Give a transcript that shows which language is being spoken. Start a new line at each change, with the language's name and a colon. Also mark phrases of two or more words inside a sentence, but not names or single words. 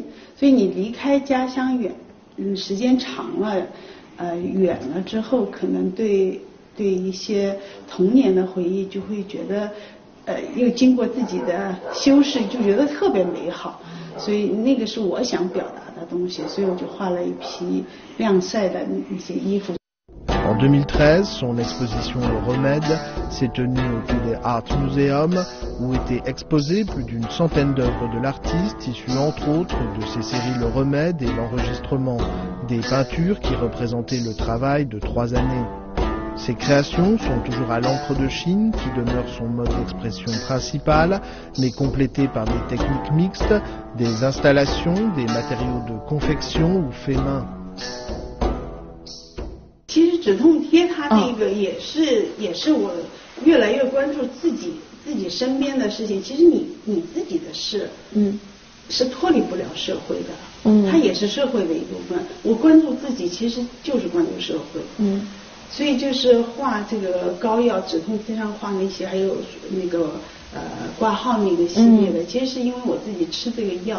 Chinese: 所以你离开家乡远，时间长了，远了之后，可能对一些童年的回忆就会觉得。又经过自己的修饰，就觉得特别美好，所以那个是我想表达的东西，所以我就画了一批晾晒的那些衣服。
French: En 2013, son exposition Le Remède s'est tenue au Télé Art Museum où étaient exposées plus d'une centaine d'œuvres de l'artiste issues entre autres de ses séries Le Remède et l'enregistrement des peintures qui représentaient le travail de 3 années. Ses créations sont toujours à l'encre de Chine, qui demeure son mode d'expression principal, mais complétées par des techniques mixtes, des installations, des matériaux de confection ou faits main.
Chinese: 其实止痛贴它这个也是我越来越关注自己身边的事情。其实你自己的事，是脱离不了社会的，它也是社会的一部分。我关注自己，其实就是关注社会。所以就是画这个膏药止痛贴上画那些，还有那个挂号那个系列的，其实是因为我自己吃这个药。